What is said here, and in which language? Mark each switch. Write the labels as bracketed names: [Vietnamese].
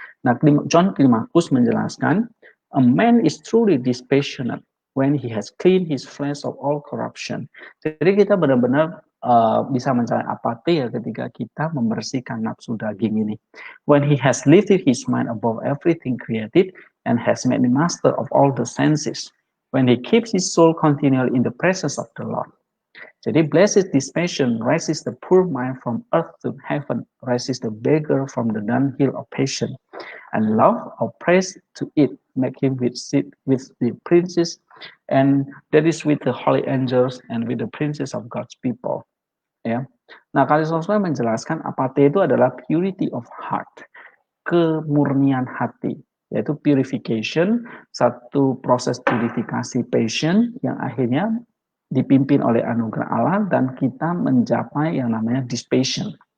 [English] Nah, John Climacus menjelaskan, a man is truly dispassionate when he has cleaned his flesh of all corruption. [Indonesian] Jadi kita benar-benar bisa mencapai apatia ketika kita membersihkan nafsu daging ini. [English] When he has lifted his mind above everything created and has made the master of all the senses. When he keeps his soul continually in the presence of the Lord. Jadi blessed dispassion raises the poor mind from earth to heaven, raises the beggar from the dunghill of passion, and love or praise to it, make him sit with the princes, and that is with the holy angels and with the princes of God's people. Ya. [Indonesian] Nah, Kalisosme menjelaskan apatia itu adalah purity of heart, kemurnian hati, yaitu purification, satu proses purifikasi passion yang akhirnya dipimpin oleh anugerah Allah dan kita mencapai yang namanya dispassion.